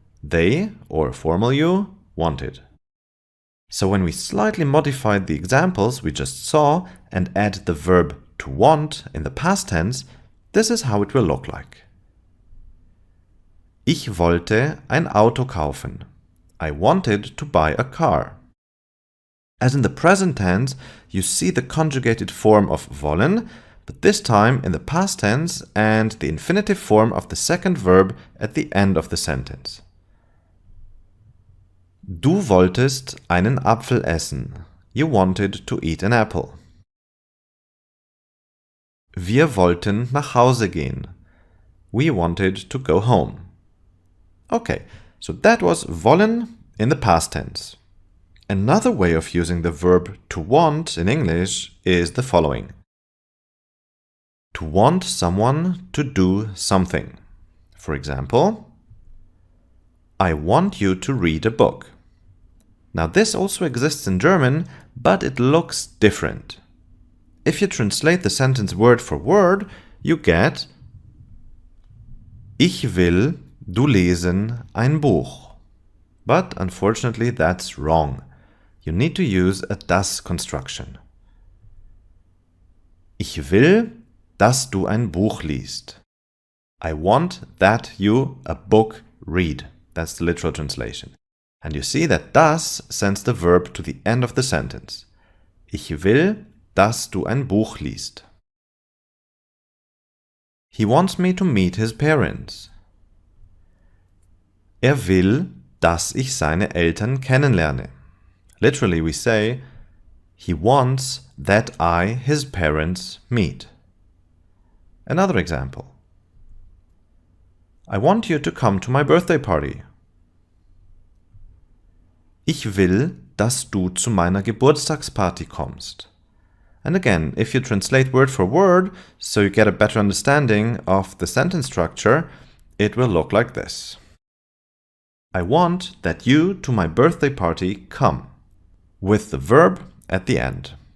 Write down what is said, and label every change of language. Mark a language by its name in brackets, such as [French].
[English] They, or formal you, wanted. So when we slightly modified the examples we just saw and add the verb to want in the past tense, this is how it will look like. [German] Ich wollte ein Auto kaufen. [English] I wanted to buy a car. As in the present tense, you see the conjugated form of wollen, but this time in the past tense and the infinitive form of the second verb at the end of the sentence. [German] Du wolltest einen Apfel essen. [English] You wanted to eat an apple. [German] Wir wollten nach Hause gehen. [English] We wanted to go home. Okay, so that was wollen in the past tense. Another way of using the verb to want in English is the following. To want someone to do something. For example, I want you to read a book. Now this also exists in German, but it looks different. If you translate the sentence word for word, you get [German] Ich will du lesen ein Buch. [English] But unfortunately that's wrong. You need to use a das construction. [German] Ich will, dass du ein Buch liest. [English] I want that you a book read. That's the literal translation. And you see that das sends the verb to the end of the sentence. [German] Ich will, dass du ein Buch liest. [English] He wants me to meet his parents. [German] Will, dass ich seine Eltern kennenlerne. [English] Literally we say, he wants that I, his parents, meet. Another example. I want you to come to my birthday party. [German] Ich will, dass du zu meiner Geburtstagsparty kommst. [English] And again, if you translate word for word, so you get a better understanding of the sentence structure, it will look like this. I want that you to my birthday party come, with the verb at the end.